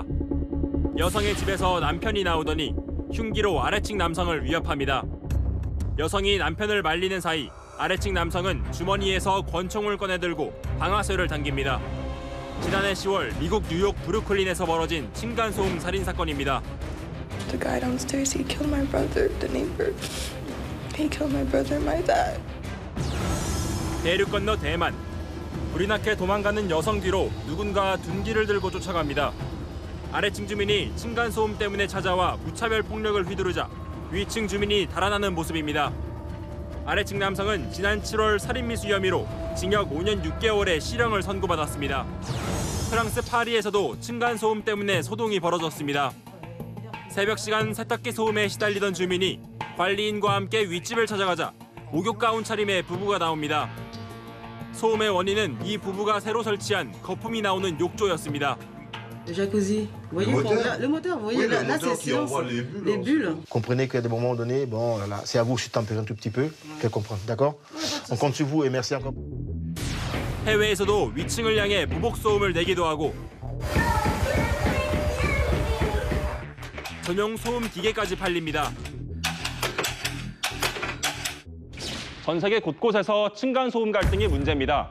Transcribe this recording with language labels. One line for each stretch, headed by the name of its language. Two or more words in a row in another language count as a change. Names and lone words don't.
Korean: 여성의 집에서 남편이 나오더니 흉기로 아래층 남성을 위협합니다. 여성이 남편을 말리는 사이 아래층 남성은 주머니에서 권총을 꺼내들고 방아쇠를 당깁니다. 지난해 10월 미국 뉴욕 브루클린에서 벌어진 층간소음 살인 사건입니다.
English: The guy downstairs, he killed my brother, the neighbor. He killed my brother and my dad.
Korean: 대륙 건너 대만. 불이 나게 도망가는 여성 뒤로 누군가 둔기를 들고 쫓아갑니다. 아래층 주민이 층간소음 때문에 찾아와 무차별 폭력을 휘두르자 위층 주민이 달아나는 모습입니다. 아래층 남성은 지난 7월 살인미수 혐의로 징역 5년 6개월의 실형을 선고받았습니다. 프랑스 파리에서도 층간소음 때문에 소동이 벌어졌습니다. 새벽 시간 세탁기 소음에 시달리던 주민이 관리인과 함께 윗집을 찾아가자 목욕 가운 차림의 부부가 나옵니다. 소음의 원인은 이 부부가 새로 설치한 거품이 나오는 욕조였습니다.
French: Le jacuzzi, vous voyez le moteur, vous voyez là c'est silence, les bulles. Comprenez qu'à des moments donnés, bon, là, c'est à vous, je suis tempéré un tout petit peu, qu'elle comprenne, d'accord? On compte sur vous et merci encore.
Korean: 해외에서도 위층을 향해 보복 소음을 내기도 하고 전용 소음 기계까지 팔립니다. 전 세계 곳곳에서 층간소음 갈등이 문제입니다.